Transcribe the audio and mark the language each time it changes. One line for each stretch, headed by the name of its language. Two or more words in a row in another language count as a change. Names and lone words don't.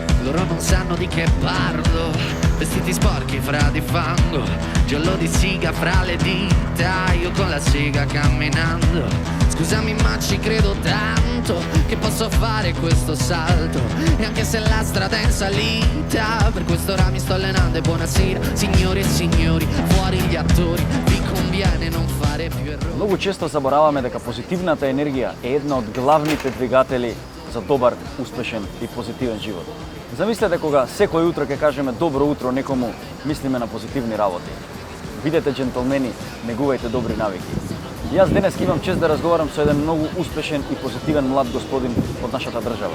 Italian: loro non sanno di che parlo. Vestiti sporchi fra di fango, giallo di siga fra le dita, io con la siga camminando. Scusami ma ci credo tanto che posso fare questo salto, e anche se la strada è in salita, per questo ora mi sto allenando. E buonasera signore e signori, fuori gli attori, vi conviene non fare più errori.
Macedonian: Многу често забораваме дека позитивната енергија е една од главните двигатели за добар, успешен и позитивен живот. Замислете кога секој утро ќе кажеме добро утро некому, мислиме на позитивни работи. Бидете джентълмени, негувајте добри навики. Јас денес имам чест да разговарам со еден многу успешен и позитивен млад господин од нашата држава.